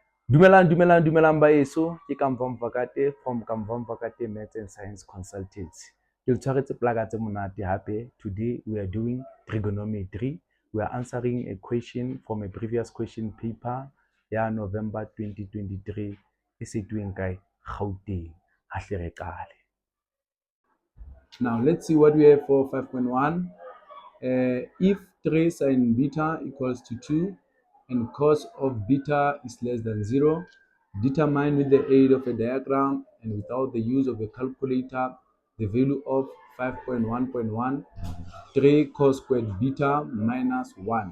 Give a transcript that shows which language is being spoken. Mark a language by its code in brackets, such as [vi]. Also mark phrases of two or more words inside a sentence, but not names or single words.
[st] Dumelang baeso, ke Kamvam Vakate from Kamvam Vakate Maths and Science Consultancy. Ke tshwaretse plaka tse monate hape. [en] Today we are doing trigonometry. We are answering a question from a previous question paper [st] ya November 2023 e setweng kae Gauteng. Hahle re qale. [en] Now let's see what we have for 5.1. If 3 sin beta equals to 2 and cos of beta is less than 0, determine with the aid of a diagram and without the use of a calculator the value of 5.1.1 3 cos squared beta minus 1.